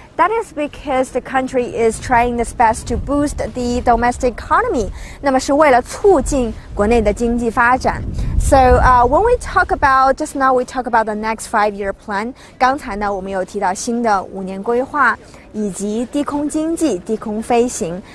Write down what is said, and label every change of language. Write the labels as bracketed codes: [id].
[en] That is because the country is trying its best to boost the domestic economy. [zh] 那么是为了促进国内的经济发展。 [en] So when we talk about just now, we talk about the next 5-year plan. [zh] 刚才呢，我们有提到新的5年规划以及低空经济、低空飞行。